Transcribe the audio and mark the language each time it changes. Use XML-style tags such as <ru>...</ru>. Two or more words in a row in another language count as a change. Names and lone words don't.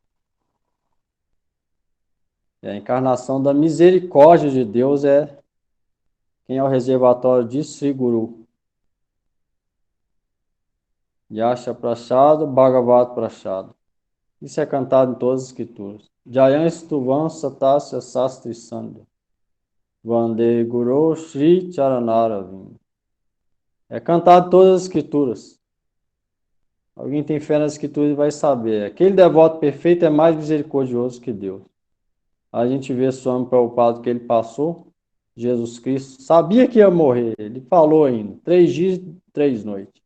<pt>A encarnação da misericórdia de Deus é quem é o reservatório de Sri Guru.</pt> <sa>Yasha Prachado, Bhagavat Prachado.</sa> <pt>Isso é cantado em todas as escrituras.</pt> <sa>Jayan Stuvam Satasya Sastri Sandha. Vande Guru Shri Charanaravinda.</sa> <pt>É cantado em todas as escrituras. Alguém tem fé nas escrituras e vai saber. Aquele devoto perfeito é mais misericordioso que Deus. A gente vê Swami Prabhupada que ele passou. Jesus Cristo sabia que ia morrer. Ele falou ainda. 3 dias, 3 noites.</pt>